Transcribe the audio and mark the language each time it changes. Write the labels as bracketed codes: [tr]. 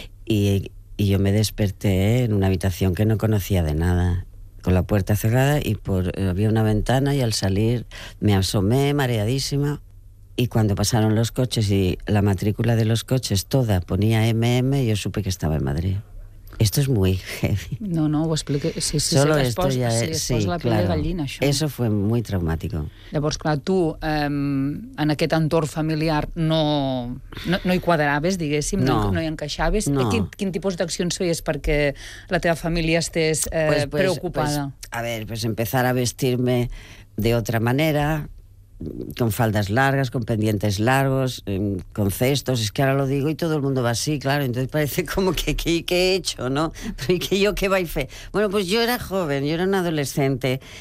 [es] Y yo me desperté en una habitación que no conocía de nada, con la puerta cerrada, y había una ventana, y al salir me asomé mareadísima, y cuando pasaron los coches y la matrícula de los coches toda ponía MM, yo supe que estaba en Madrid. Esto es muy heavy. [ca] No, ho expliqué. Sí, la pell de gallina, això. [es] Eso fue muy traumático. [ca] Llavors, clar, tu, en aquest entorn familiar, no hi quadraves, diguéssim, no hi encaixaves. No. Quin tipus d'accions feies perquè la teva família estés preocupada? [es] Pues empezar a vestirme de otra manera, con faldas largas, con pendientes largos, con cestos. Es que ahora lo digo y todo el mundo va así, claro. Entonces parece como que he hecho, ¿no? Pero ¿y que yo qué va y fe? Bueno, pues yo era joven, yo era un adolescente.